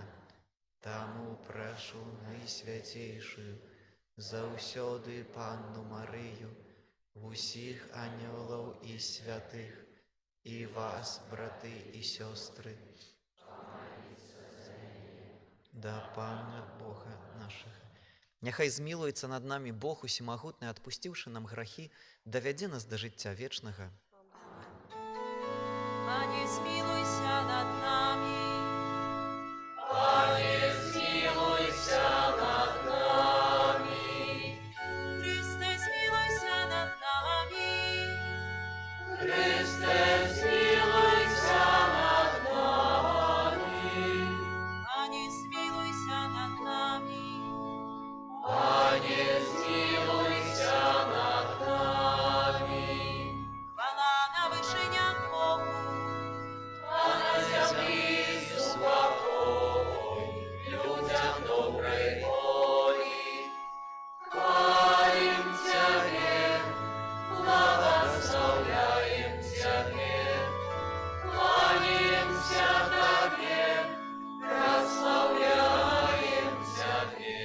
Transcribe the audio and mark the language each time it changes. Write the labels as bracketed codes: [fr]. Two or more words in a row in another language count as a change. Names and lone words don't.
[be] Таму прашу найсвяцейшую заўсёды Панну Марыю, усіх анёлаў і святых, і вас, браты і сёстры, да Пана Бога нашага. Няхай змілуецца над намі Бог усемагутны, адпусціўшы нам грахі, давядзе нас да жыцця вечнага. [uk] Пане, змилуйся над нами. Пане, змилуйся над нами. Христе, змилуйся над нами. Христе, змилуйся над нами. Пане, змилуйся над нами. Пане, змилуйся над нами. Хвала на вышинях Богу, а на землі спокой людям доброй воли. Хвалим Тебе, благословляем Тебе, кланяемся Тебе, прославляем Тебе.